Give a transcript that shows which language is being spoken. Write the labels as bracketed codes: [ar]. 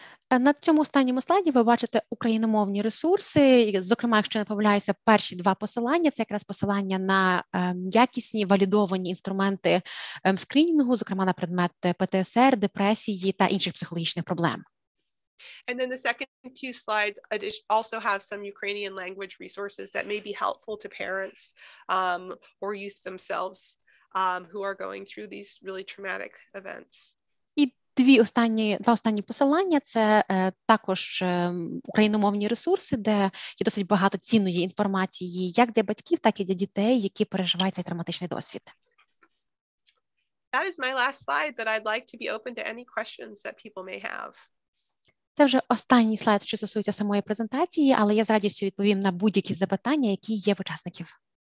[uk] На цьому останньому слайді ви бачите україномовні ресурси, зокрема, якщо не помиляюся, перші два посилання – це якраз посилання на якісні, валідовані інструменти скринінгу, зокрема на предмет ПТСР, депресії та інших психологічних проблем. [en] And then the second two slides also have some Ukrainian language resources that may be helpful to parents or youth themselves who are going through these really traumatic events. [uk] Два останні посилання – це також україномовні ресурси, де є досить багато цінної інформації як для батьків, так і для дітей, які переживають цей травматичний досвід. [en] That is my last slide, but I'd like to be open to any questions that people may have. [uk] Це вже останній слайд, що стосується самої презентації, але я з радістю відповім на будь-які запитання, які є в учасників.